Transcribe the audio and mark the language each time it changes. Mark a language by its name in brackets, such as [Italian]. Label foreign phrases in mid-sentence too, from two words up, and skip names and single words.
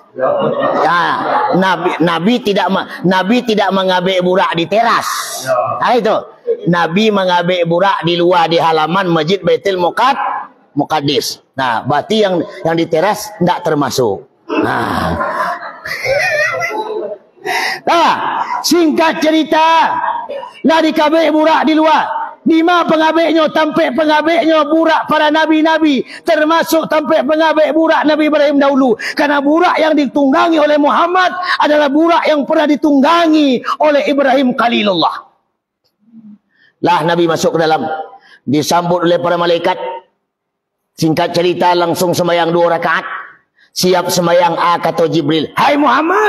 [Indonesian] Nah, Nabi tidak mengabik burak di teras. Nah, itu Nabi mengabik burak di luar di halaman Masjid Baitul Muqaddis. Nah, berarti yang di teras tidak termasuk. Nah, singkat cerita, lah dikabik burak di luar. Di mana pengabiknya? Tampik pengabiknya burak para nabi-nabi, termasuk tampik pengabik burak Nabi Ibrahim dahulu. Karena burak yang ditunggangi oleh Muhammad adalah burak yang pernah ditunggangi oleh Ibrahim Khalilullah. Lah Nabi masuk ke dalam, disambut oleh para malaikat. Singkat cerita, langsung sembahyang 2 rakaat. Siap sembahyang, kata Jibril, "Hai Muhammad."